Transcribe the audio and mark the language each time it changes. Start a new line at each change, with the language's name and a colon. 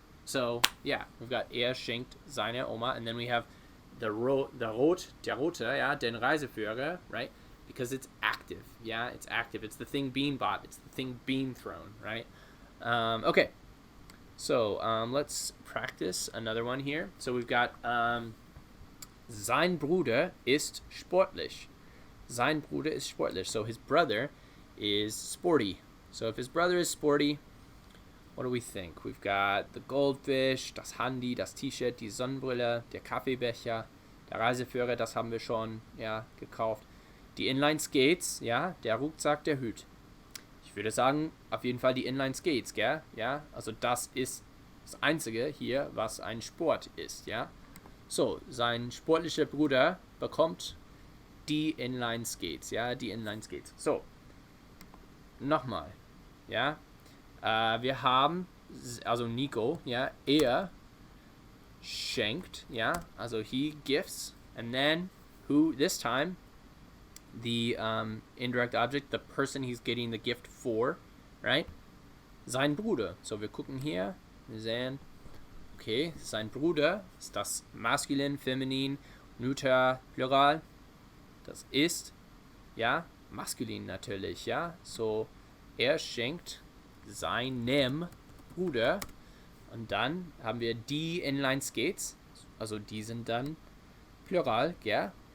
English: So, yeah, we've got
German: schenkt seine Oma,
English: and then we have
German: der Rote,
English: yeah,
German: den Reiseführer,
English: right? Because it's active, yeah, it's active. It's the thing being bought, it's the thing being thrown, right? Okay, so let's practice another one here. So we've got
German: sein Bruder ist sportlich. Sein Bruder ist sportlich.
English: So his brother is sporty. So if his brother is sporty, what do we think? We've got the goldfish,
German: das Handy, das T-Shirt, die Sonnenbrille, der Kaffeebecher, der Reiseführer, das haben wir schon, ja, gekauft. Die Inline-Skates, ja, der Rucksack, der Hut. Ich würde sagen, auf jeden Fall die Inline-Skates, gell? Ja, also das ist das Einzige hier, was ein Sport ist, ja. So, sein sportlicher Bruder bekommt die Inline-Skates, ja, die Inline-Skates. So, nochmal, ja. Wir haben, also Nico, ja, er schenkt, ja, also
English: he gifts, and then who, this time, the indirect object, the person he's getting the gift for, right?
German: Sein Bruder. So, wir gucken hier, wir sehen, okay, sein Bruder ist das Maskulin, Feminin, Neuter, Plural. Das ist, ja, maskulin natürlich, ja. So, er schenkt seinem Bruder, und dann haben wir die Inline-Skates, also die sind dann Plural, ja.